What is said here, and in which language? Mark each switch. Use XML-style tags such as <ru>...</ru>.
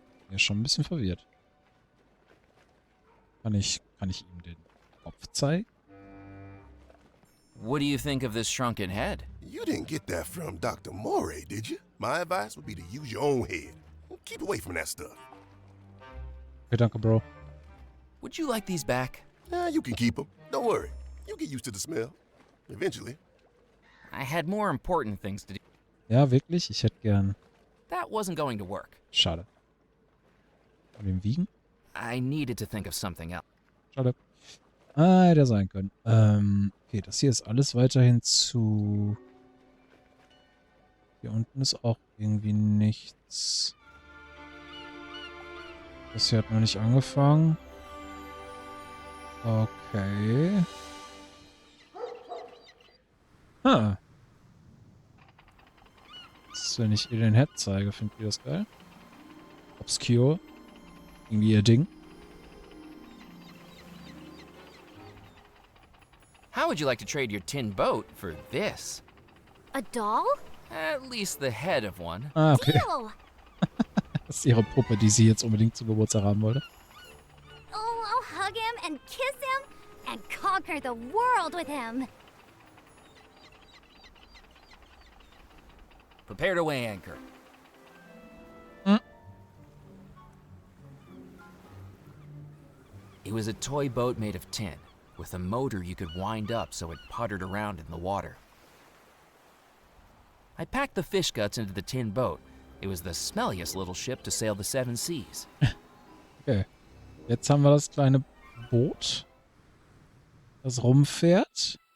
<de>ist schon ein bisschen verwirrt. Kann ich ihm den Kopf zeigen?</de> <en>What do you think of this shrunken head? You didn't get that from Dr. Morey, did you? My advice would be to use your own head. Keep away from that stuff.</en> <de>Okay, danke, Bro.</de> <en>Would you like these back? You can keep them. Don't worry. You'll get used to the smell. Eventually. I had more important things to do.</en> <de>Ja, wirklich? Ich hätte gern...</de> <en>That wasn't going to work.</en> <de>Schade. Kann den wiegen?</de> <en>I needed to think of something else.</en> <de>Schade. Ah, hätte sein können. Okay, das hier ist alles weiterhin zu... Hier unten ist auch irgendwie nichts. Das hier hat noch nicht angefangen. Okay. Ah. Das, wenn ich ihr den Head zeige, findet ihr das geil? Obscure. Irgendwie ihr Ding.</de> <en>How would you like to trade your tin boat for this? A doll? At least the head of one. Ah, okay. Deal!</en> <de>Das ist ihre Puppe, die sie jetzt unbedingt zum Geburtstag haben wollte.</de> <en>Oh, I'll hug him and kiss him and conquer the world with him. Prepare to weigh anchor. It was a toy boat made of tin, with a motor you could wind up so it puttered around in the water. I packed the fish guts into the tin boat. It was the smelliest little ship to sail the 7 seas. Okay.</en> <de>Jetzt haben wir das kleine Boot, das rumfährt.</de>